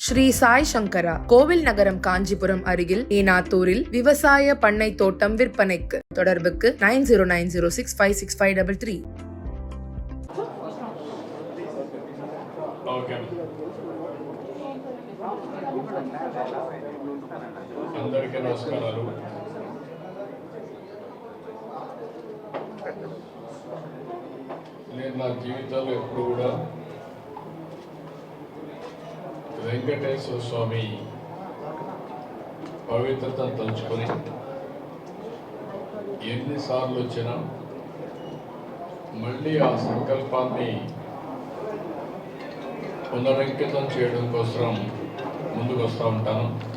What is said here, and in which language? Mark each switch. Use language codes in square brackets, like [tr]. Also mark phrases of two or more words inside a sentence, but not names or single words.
[ta] ஸ்ரீ சாய் சங்கரா கோவில் நகரம் காஞ்சிபுரம் அருகில் ஏனாத்தூரில் விவசாய பண்ணை தோட்டம் விற்பனைக்கு. தொடர்புக்கு 9090656533. [te] అందరికీ నమస్కారాలు. నేను నా జీవితంలో ఎప్పుడు కూడా వెంకటేశ్వర స్వామి పవిత్రతను తలుచుకొని ఎన్నిసార్లు వచ్చినా మళ్ళీ ఆ సంకల్పాన్ని పునరంకితం చేయడం కోసం ముందుకు వస్తూ ఉంటాను.